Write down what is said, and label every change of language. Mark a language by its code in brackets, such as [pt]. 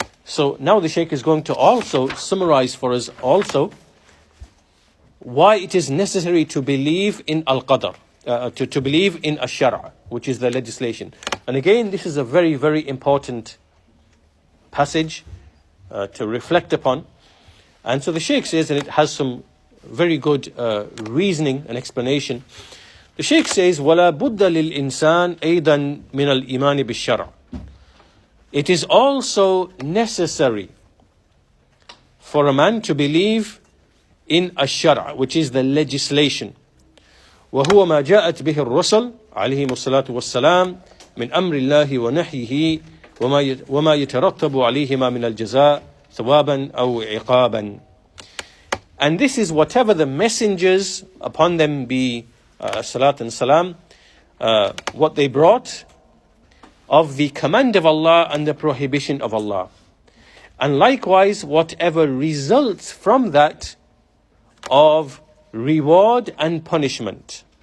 [en] So now the Shaykh is going to also summarize for us also why it is necessary to believe in al-qadr, to believe in ash-shara', which is the legislation. And again, this is a very, very important passage to reflect upon. And so the Shaykh says, and it has some very good reasoning and explanation. The Shaykh says, [ar] وَلَا بُدَّ لِلْإِنسَانِ أَيْضًا مِنَ الْإِيمَانِ بِالشَّرْعِ. [en] It is also necessary for a man to believe in ash-shara', which is the legislation. [ar] وهو ما جاءت به الرسل عليهم الصلاة والسلام من أمر الله ونحيه وما يترتب عليهما من الجزاء ثوابا أو عقابا. [en] And this is whatever the messengers, upon them be salat and salam, what they brought of the command of Allah and the prohibition of Allah. And likewise, whatever results from that of reward and punishment.